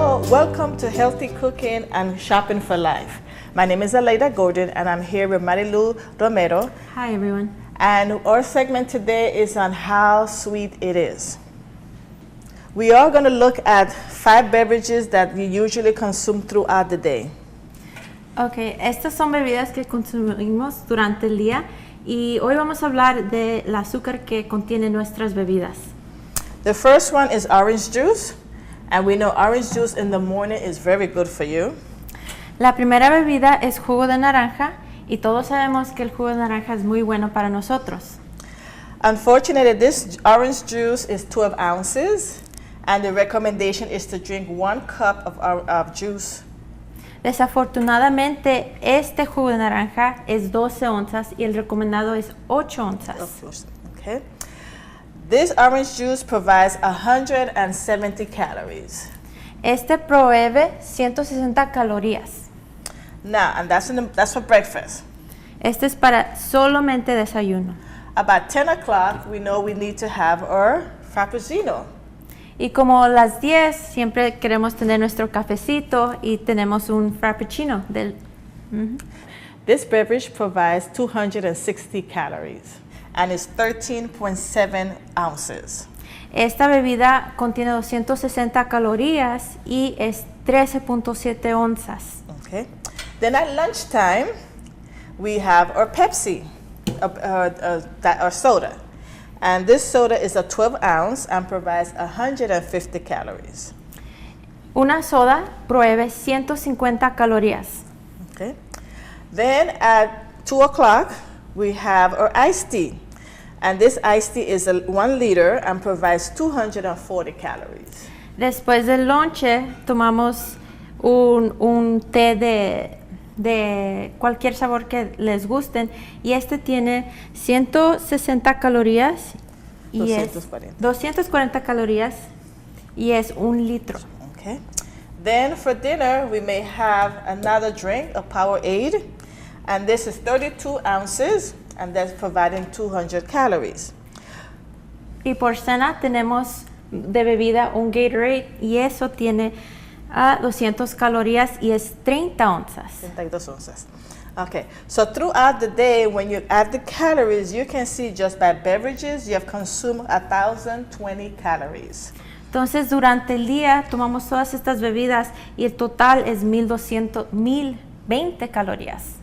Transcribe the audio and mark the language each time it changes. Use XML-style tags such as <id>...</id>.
<en>Welcome to Healthy Cooking and Shopping for Life. My name is Aleida Gordon and I'm here with Marilu Romero. Hi everyone. And our segment today is on how sweet it is. We are going to look at 5 beverages that you usually consume throughout the day.</en> <es>Okay, estas son bebidas que consumimos durante el día y hoy vamos a hablar del azúcar que contiene nuestras bebidas.</es> <en>The first one is orange juice, and we know orange juice in the morning is very good for you.</en> <es>La primera bebida es jugo de naranja y todos sabemos que el jugo de naranja es muy bueno para nosotros.</es> <en>Unfortunately, this orange juice is 12 ounces, and the recommendation is to drink 1 cup of juice.</en> <es>Desafortunadamente, este jugo de naranja es 12 onzas y el recomendado es 8 onzas.</es> <en>Okay. This orange juice provides 170 calories.</en> <es>Este provee 160 calorías.</es> <en>Now, and that's for breakfast.</en> <es>Este es para solamente desayuno.</es> <en>About 10 o'clock, we know we need to have our frappuccino.</en> <es>Y como las 10 siempre queremos tener nuestro cafecito y tenemos un frappuccino.</es> <en>This beverage provides 260 calories and is 13.7 ounces.</en> <es>Esta bebida contiene 260 calorías y es 13.7 onzas.</es> <en>Okay. Then at lunchtime, we have our Pepsi, or soda. And this soda is a 12 ounce and provides 150 calories.</en> <es>Una soda provee 150 calorías.</es> <en>Okay. Then at 2 o'clock, we have our iced tea. And this iced tea is 1 liter and provides 240 calories.</en> <es>Después del lonche tomamos un té de cualquier sabor que les gusten y este tiene 160 calorías y 240. es 240 calorías y es 1 litro.</es> <en>Okay. Then for dinner we may have another drink, a Powerade, and this is 32 ounces and that's providing 200 calories.</en> <es>Y por cena tenemos de bebida un Gatorade y eso tiene 200 calorías y es 30 onzas. 32 onzas.</es> <en>Okay, so throughout the day, when you add the calories, you can see just by beverages, you have consumed 1,020 calories.</en> <es>Entonces, durante el día tomamos todas estas bebidas y el total es 1,020 calorías.</es>